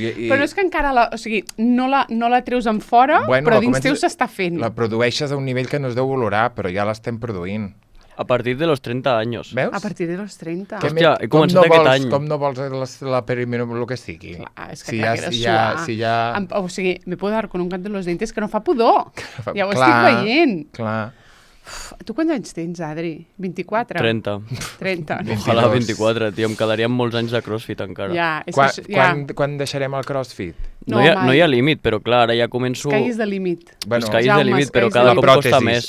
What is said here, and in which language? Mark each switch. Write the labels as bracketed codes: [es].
[ca] Però és que encara o sigui, no la treus en fora, però dins teu s'està fent. La produeixes a un nivell que no es deu olorar, però ja l'estem produint. [es] A partir de los 30 anys. [ca] Veus? [es] A partir de los 30. [ca] Hòstia, he començat aquest any. Com no vols la perimenopàusia, el que sigui? Clar, és que si ja... O sigui, [es] me puedo dar con un canto en los dientes [ca] que no fa pudor. Ja ho estic veient. Clar. Tu quants anys tens, Adri? 24? 30. Ojalà 24, tio. Em quedaríem molts anys de CrossFit encara. Quan deixarem el CrossFit? No hi ha límit, però clar, ara ja començo... [en] Sky is the limit. Sky is the limit, [ca] però cada cop costa més.